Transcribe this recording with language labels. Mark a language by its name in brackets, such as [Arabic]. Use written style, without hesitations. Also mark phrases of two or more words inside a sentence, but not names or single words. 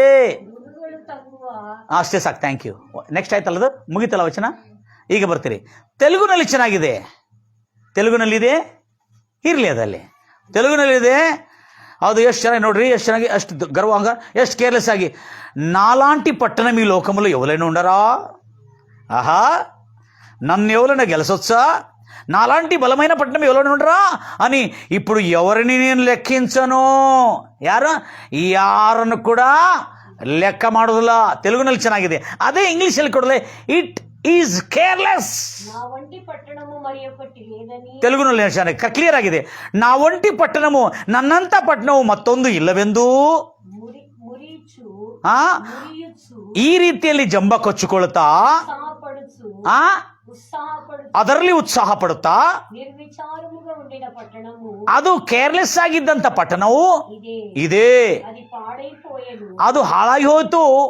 [Kannada] ಅಷ್ಟೇ ಸಾಕು, [English] thank you. [Kannada] ನೆಕ್ಸ್ಟ್ ಆಯ್ತಲ್ಲದು, ಮುಗಿತಲ್ಲ ವಚನ. ಈಗ ಬರ್ತೀರಿ. ತೆಲುಗುನಲ್ಲಿ ಚೆನ್ನಾಗಿದೆ. ತೆಲುಗುನಲ್ಲಿದೆ, ಇರಲಿ ಅದಲ್ಲಿ. ತೆಲುಗುನಲ್ಲಿದೆ, ಅದು ಎಷ್ಟು ಚೆನ್ನಾಗಿ ನೋಡ್ರಿ, ಎಷ್ಟು ಚೆನ್ನಾಗಿ, ಅಷ್ಟು ಗರ್ವಂಗ, ಎಷ್ಟು ಕೇರ್ಲೆಸ್ ಆಗಿ. [Telugu] నాలాంటి పట్టణం ఈ లోకములో ఎవరైనా ఉండరా? ఆహా, నన్ను ఎవరైనా గెలసొచ్చా? నాలాంటి బలమైన పట్టణం ఎవరైనా ఉండరా అని ఇప్పుడు ఎవరిని నేను లెక్కించను. [Kannada] ಯಾರನ್ನು ಕೂಡ ಲೆಕ್ಕ ಮಾಡೋದಿಲ್ಲ. ತೆಲುಗುನಲ್ಲಿ ಚೆನ್ನಾಗಿದೆ. ಅದೇ ಇಂಗ್ಲಿಷಲ್ಲಿ ಕೊಡಲೆ, [English] it is careless. [Kannada] ತೆಲುಗುನಲ್ಲಿ ಚೆನ್ನಾಗಿ ಕ್ಲಿಯರ್ ಆಗಿದೆ. ನಾ ಒಂಟಿ ಪಟ್ಟಣವು, ನನ್ನಂತ ಪಟ್ಟಣವು ಮತ್ತೊಂದು ಇಲ್ಲವೆಂದು ಈ ರೀತಿಯಲ್ಲಿ ಜಂಬ ಕೊಚ್ಚಿಕೊಳ್ಳುತ್ತಾ, ಅದರಲ್ಲಿ ಉತ್ಸಾಹ ಪಡುತ್ತಾ, ಅದು ಕೇರ್ಲೆಸ್ ಆಗಿದ್ದಂತ ಪಟ್ಟಣವು ಇದೆ, ಅದು ಹಾಳಾಗಿ ಹೋಯ್ತು.